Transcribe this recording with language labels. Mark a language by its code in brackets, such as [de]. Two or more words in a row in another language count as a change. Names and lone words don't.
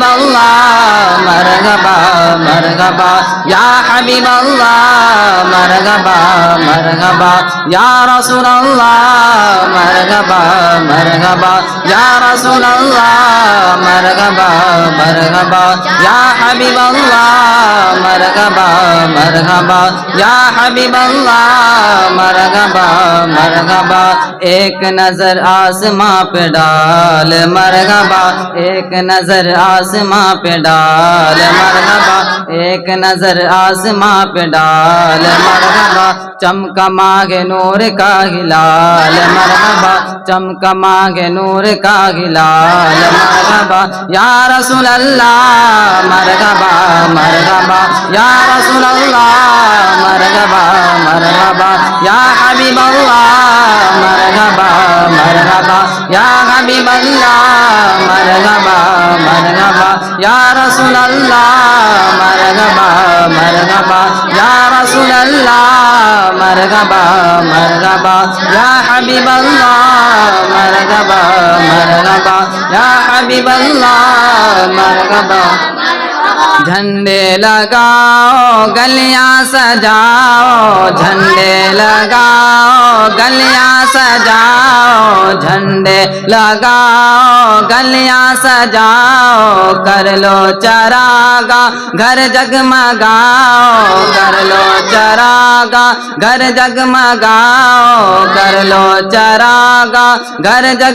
[ar] اللہ مرحبا مرحبا، یا حبیب اللہ مرحبا مرحبا، یا رسول اللہ مرحبا مرحبا، یا رسول اللہ مرحبا مرحبا، یا حبیب اللہ مرحبا مرحبا، یا حبیب اللہ مرحبا مرحبا، [ur] ایک نظر آسماں پہ ڈال مرحبا، ایک نظر آسماں پہ ڈال مرحبا، ایک نظر آسماں پہ ڈال مرحبا، چمکا مانگ نور کا ہلال مرحبا، چمکا مانگ نور کا ہلال [ar] مرحبا، یا رسول اللہ مرحبا مرحبا، یا رسول اللہ مرحبا مرحبا، یا حبیب اللہ مرحبا مرحبا، یا حبیب اللہ مرحبا مرحبا، یا رسول اللہ مرحبا مرحبا، یا رسول اللہ مرحبا مرحبا، یا حبیب اللہ مرحبا مرحبا، یا حبیب اللہ مرحبا، [ur] جھنڈے لگاؤ گلیاں سجاؤ، جھنڈے لگاؤ گلیاں سجاؤ، جھنڈے لگاؤ گلیاں سجاؤ، کر لو چراغا گھر جگمگاؤ، کر لو چراغا گھر جگمگاؤ، کر لو چراغا گھر